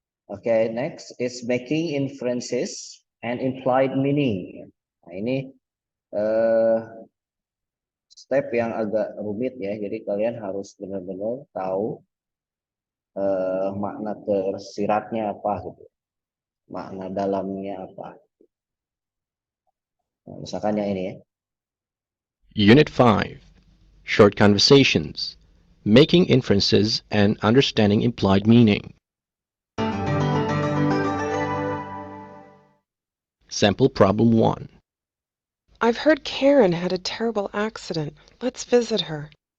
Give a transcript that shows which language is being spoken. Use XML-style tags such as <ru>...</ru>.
<en>Okay, next is making inferences and implied meaning.</en> <id>Nah, ini step yang agak rumit ya. Jadi kalian harus benar-benar tahu makna tersiratnya apa gitu. Makna dalamnya apa. Nah, misalkan yang ini ya.</id> <en>Unit 5. Short Conversations. Making inferences and understanding implied meaning. Sample Problem 1. I've heard Karen had a terrible accident. Let's visit her.</en>